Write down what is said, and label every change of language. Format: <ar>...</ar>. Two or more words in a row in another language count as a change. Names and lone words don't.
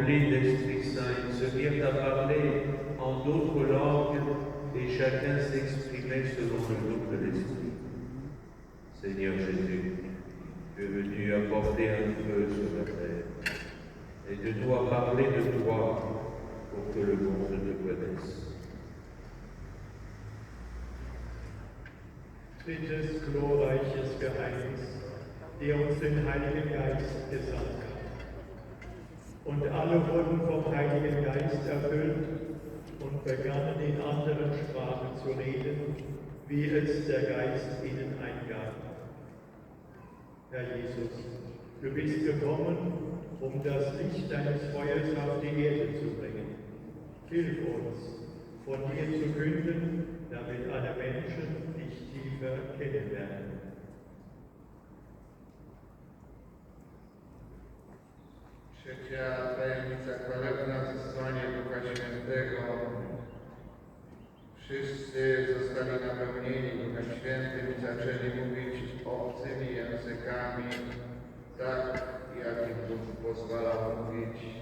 <fr>l'Esprit Saint, ils se mirent à parler en d'autres langues et chacun s'exprimait selon le don de l'Esprit. Seigneur Jésus, tu es venu apporter un feu sur la terre et de nous à parler de toi pour que le monde te connaisse.</fr> <de>Drittes glorreiches Geheimnis, der uns den Heiligen Geist gesandt hat. Und alle wurden vom Heiligen Geist erfüllt und begannen in anderen Sprachen zu reden, wie es der Geist ihnen eingab. Herr Jesus, du bist gekommen, um das Licht deines Feuers auf die Erde zu bringen. Hilf uns, von dir zu künden, damit alle Menschen dich tiefer kennenlernen.</de> <pl>Trzecia tajemnica chwalebna, zesłanie Ducha Świętego. Wszyscy zostali napełnieni Duchem Świętym i zaczęli mówić obcymi językami, tak jak im Duch pozwalał mówić.</pl>